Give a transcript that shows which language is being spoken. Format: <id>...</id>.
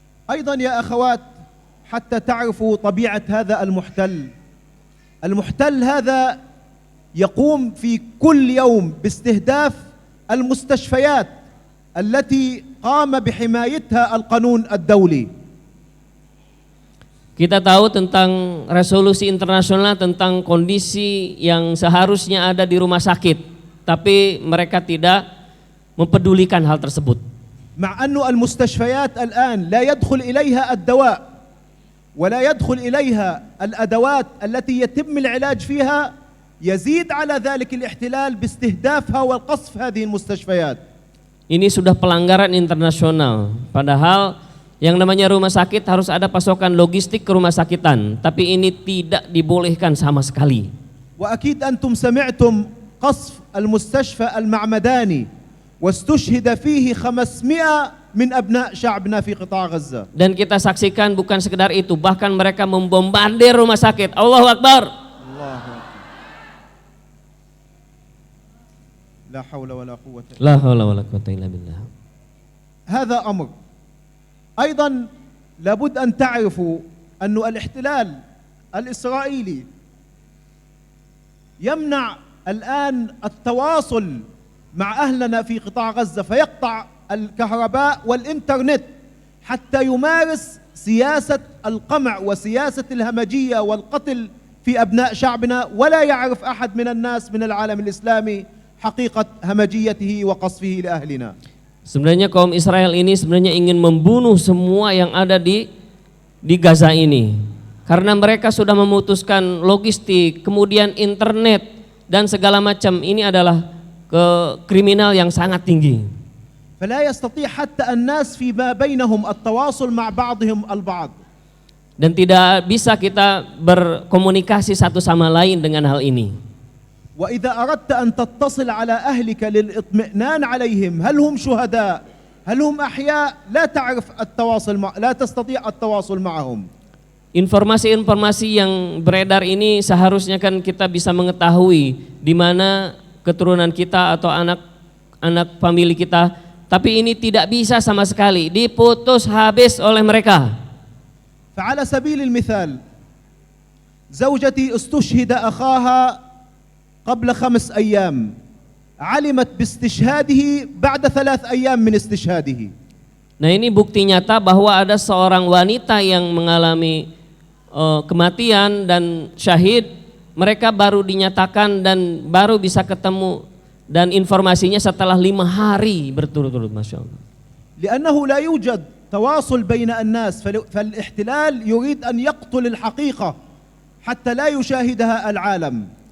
<ar>أيضا يا أخوات حتى تعرفوا طبيعة هذا المحتل هذا يقوم في كل يوم باستهداف المستشفيات التي قام بحمايتها القانون الدولي.</ar> <id>Kita tahu tentang resolusi internasional tentang kondisi yang seharusnya ada di rumah sakit, tapi mereka tidak mempedulikan hal tersebut.</id> <ar>مع أن المستشفيات الآن لا يدخل إليها الدواء ولا يدخل إليها الأدوات التي يتم العلاج فيها، يزيد على ذلك الاحتلال باستهدافها والقصف هذه المستشفيات.</ar> <id>Ini sudah pelanggaran internasional, padahal yang namanya rumah sakit harus ada pasokan logistik ke rumah sakitan, tapi ini tidak dibolehkan sama sekali.</id> <ar>وأكيد أنتم سمعتم قصف المستشفى المعمداني واستشهد فيه 500 من أبناء شعبنا في قطاع غزة.</ar> <id>Dan kita saksikan bukan sekedar itu, bahkan mereka membombardir rumah sakit.</id> <ar>Allahu Akbar. Allahu Akbar. لا حول ولا قوة إلا بالله. La haula wala quwwata illa billah. هذا أمر. أيضا لابد أن تعرفوا أن الاحتلال الإسرائيلي يمنع الآن التواصل مع أهلنا في قطاع غزة، فيقطع الكهرباء والإنترنت حتى يمارس سياسة القمع وسياسة الهمجية والقتل في أبناء شعبنا، ولا يعرف أحد من الناس من العالم الإسلامي حقيقة همجيته وقصفه لأهلنا.</ar> <id>Sebenarnya kaum Israel ini sebenarnya ingin membunuh semua yang ada di Gaza ini. Karena mereka sudah memutuskan logistik, kemudian internet dan segala macam. Ini adalah kriminal yang sangat tinggi.</id> <ar>فلا يستطيع حتى الناس فيما بينهم التواصل مع بعضهم البعض.</ar> <id>Dan tidak bisa kita berkomunikasi satu sama lain dengan hal ini.</id> <ar>وإذا أردت أن تتصل على أهلك للإطمئنان عليهم هل هم شهداء هل هم أحياء لا تستطيع التواصل معهم.</ar> <id>Informasi-informasi yang beredar ini seharusnya kan kita bisa mengetahui di mana keturunan kita atau anak famili kita, tapi ini tidak bisa sama sekali, diputus habis oleh mereka.</id> <ar>فعلى سبيل المثال زوجتي استشهد أخاها قبل 5 أيام علمت باستشهاده بعد 3 أيام من استشهاده.</ar> <id>Nah, ini bukti nyata bahwa ada seorang wanita yang mengalami kematian dan syahid. Mereka baru dinyatakan dan baru bisa ketemu dan informasinya setelah 5 hari berturut-turut, masya Allah.</id> <ar>لأنه لا يوجد تواصل بين الناس فالاحتلال يريد أن يقتل الحقيقة حتى لا يشاهدها العالم.</ar>